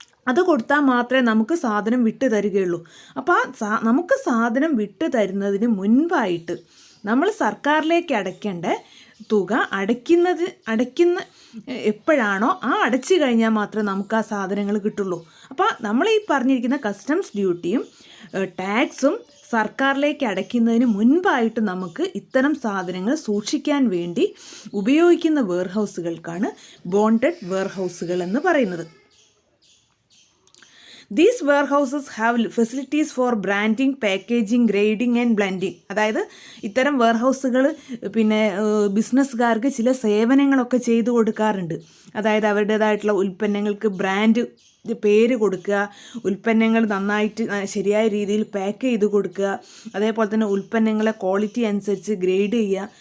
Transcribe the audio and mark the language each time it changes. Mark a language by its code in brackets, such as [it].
[ml] അത് കൊടുത്താൽ മാത്രമേ നമുക്ക് സാധനം വിട്ടു തരികയുള്ളൂ. അപ്പോൾ നമുക്ക് സാധനം വിട്ടു തരുന്നതിന് മുൻപായിട്ട് നമ്മൾ സർക്കാരിലേക്ക് അടയ്ക്കേണ്ട തുക അടയ്ക്കുന്ന എപ്പോഴാണോ അടച്ചു കഴിഞ്ഞാൽ മാത്രമേ നമുക്ക് ആ സാധനങ്ങൾ കിട്ടുള്ളൂ. അപ്പോൾ നമ്മൾ ഈ പറഞ്ഞിരിക്കുന്ന കസ്റ്റംസ് ഡ്യൂട്ടിയും ടാക്സും സർക്കാരിലേക്ക് അടയ്ക്കുന്നതിന് മുൻപായിട്ട് നമുക്ക് ഇത്തരം സാധനങ്ങൾ സൂക്ഷിക്കാൻ വേണ്ടി ഉപയോഗിക്കുന്ന വെയർഹൗസുകൾക്കാണ് ബോണ്ടഡ് വെയർഹൗസുകൾ എന്ന് പറയുന്നത്. [en] These warehouses have facilities for branding, packaging, grading and blending. [ml] അതായത് ഇത്തരം വെയർഹൗസുകൾ പിന്നെ ബിസിനസ്സുകാർക്ക് ചില സേവനങ്ങളൊക്കെ ചെയ്തു കൊടുക്കാറുണ്ട്. അതായത് അവരുടേതായിട്ടുള്ള ഉൽപ്പന്നങ്ങൾക്ക് ബ്രാൻഡ് പേര് കൊടുക്കുക, ഉൽപ്പന്നങ്ങൾ നന്നായിട്ട് ശരിയായ രീതിയിൽ പാക്ക് ചെയ്ത് കൊടുക്കുക, അതേപോലെ തന്നെ ഉൽപ്പന്നങ്ങളെ ക്വാളിറ്റി അനുസരിച്ച് ഗ്രേഡ് ചെയ്യുക.